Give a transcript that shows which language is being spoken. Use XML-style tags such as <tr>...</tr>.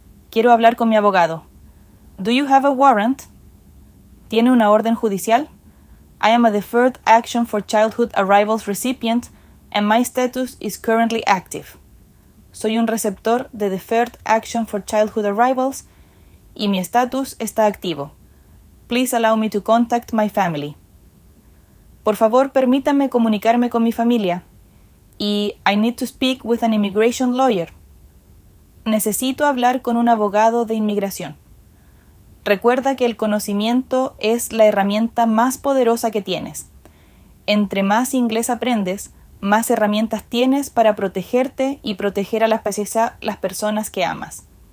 <es>Quiero hablar con mi abogado.</es> <en>Do you have a warrant?</en> <es>¿Tiene una orden judicial?</es> <en>I am a Deferred Action for Childhood Arrivals recipient and my status is currently active.</en> <es>Soy un receptor de Deferred Action for Childhood Arrivals y mi estatus está activo.</es> <en>Please allow me to contact my family.</en> <es>Por favor, permítanme comunicarme con mi familia.</es> <en>Y I need to speak with an immigration lawyer.</en> <es>Necesito hablar con un abogado de inmigración. Recuerda que el conocimiento es la herramienta más poderosa que tienes. Entre más inglés aprendes, más herramientas tienes para protegerte y proteger a las personas que amas.</es>